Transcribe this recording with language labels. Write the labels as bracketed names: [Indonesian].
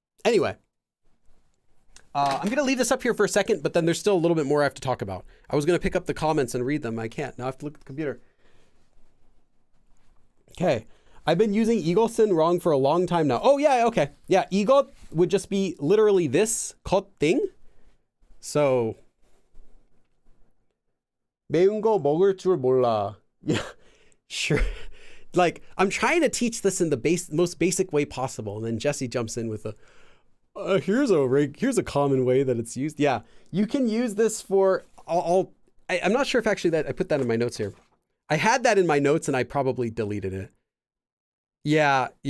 [English] Anyway, I'm going to leave this up here for a second, but then there's still a little bit more I have to talk about. I was going to pick up the comments and read them. I can't. Now I have to look at the computer. Okay. I've been using 이것은 wrong for a long time now. Oh, yeah, okay. Yeah, 이것 would just be literally this 것 thing. So, [Korean] 매운 거 먹을 줄 몰라. [English] Yeah, sure. Like, I'm trying to teach this in the most basic way possible. And then Jesse jumps in with here's a common way that it's used. Yeah, you can use this for I'm not sure if actually that I put that in my notes here. I had that in my notes and I probably deleted it. Yeah.